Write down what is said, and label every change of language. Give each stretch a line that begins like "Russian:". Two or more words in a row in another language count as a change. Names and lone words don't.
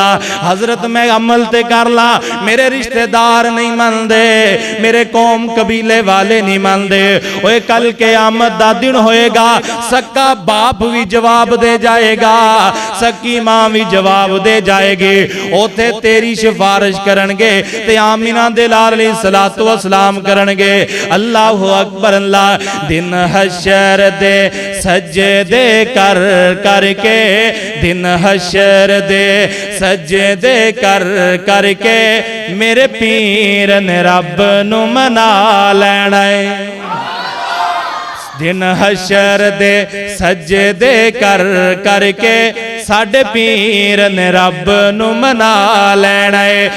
Punjabi: حضرت میں عمل تے کر لا، میرے رشتےدار نہیں مندے، میرے قوم قبیلے والے نہیں مندے. اوئے کل قیامت دا دن ہوئےگا، سکا باپ بھی جواب دے جائےگا، سکی ماں بھی جواب دے جائےگی. اوتھے تیری سفارش کرنگے تے آمنہ دے لال
Arabic: صلاة و سلام
Punjabi: کرنگے.
Arabic: الله أكبر.
Punjabi: اللہ دن حشر دے سجدے کر کرکے، دن حشر دے سجدے کر کرکے میرے پیر نے رب نوں منا لینا ہے. دن حشر دے سجدے کر کرکے ساڈے پیر نے رب نوں منا لینا ہے.